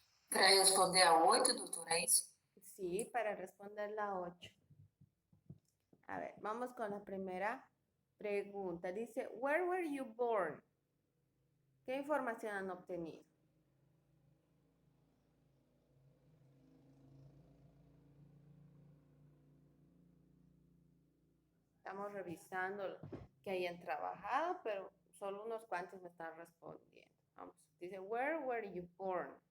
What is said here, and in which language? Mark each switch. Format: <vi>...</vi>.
<es>Para responder a 8, doutora, é isso? Sí, para responder la 8. A ver, vamos con la primera pregunta.</es> <en>Dice, where were you born?</en> <es>¿Qué información han obtenido? Estamos revisando que hayan trabajado, pero solo unos cuantos me están respondiendo.</es> <en>Vamos, dice, where were you born?</en>